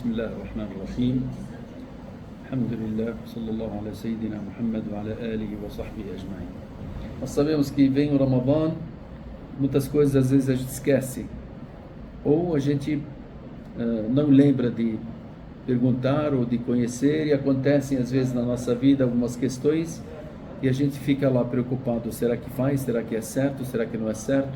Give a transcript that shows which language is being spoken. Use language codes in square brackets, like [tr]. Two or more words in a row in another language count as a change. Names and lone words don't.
[ar] بسم الله الرحمن الرحيم الحمد لله صلى الله على سيدنا محمد وعلى آله وصحبه أجمعين. [pt] Nós sabemos que vem o Ramadã, muitas coisas às vezes a gente esquece, ou a gente não lembra de perguntar ou de conhecer, e acontecem às vezes na nossa vida algumas questões e a gente fica lá preocupado, será que faz, será que é certo, será que não é certo?